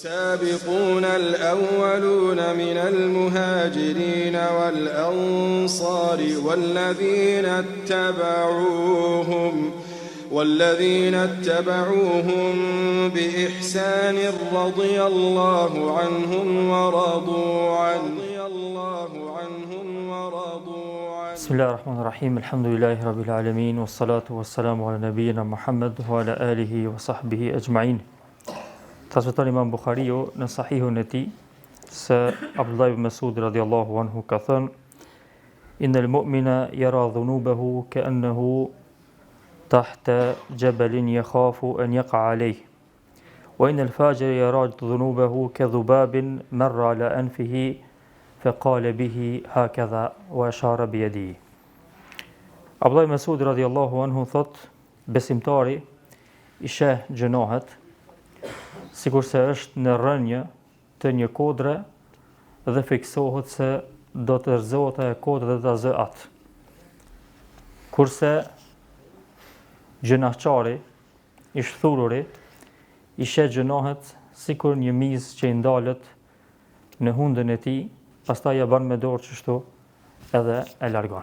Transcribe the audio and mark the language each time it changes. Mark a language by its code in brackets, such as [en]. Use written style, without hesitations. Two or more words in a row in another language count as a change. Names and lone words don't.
[ar] والسابقون الأولون من المهاجرين والأنصار والذين اتبعوهم بإحسان رضي الله عنهم ورضوا عنه بسم الله الرحمن الرحيم الحمد لله رب العالمين والصلاة والسلام على نبينا محمد وعلى آله وصحبه أجمعين. [sq] Transmeton Imam Bukhariu në Sahihun e tij se Abdullah ibn Mas'ud [ar] رضي الله عنه [sq] ka thënë: [ar] إن المؤمن يرى ذنوبه كأنه تحت جبل يخاف أن يقع عليه وإن الفاجر يرى ذنوبه كذباب مر على أنفه فقال به هكذا وأشار بيده. [sq] Abdullah ibn Mas'ud [ar] رضي الله عنه [sq] thot: besimtari i sheh gjënohet sikur se është në rrënjë të një kodre dhe fiksohet se do të rrëzohet e kodre dhe të zë atë. Kurse gjënaqari, i shthururi, i sheh gjënohet sikur një mizë që i ndalet në hundën e tij, pastaj ja bën me dorë kështu edhe e largon.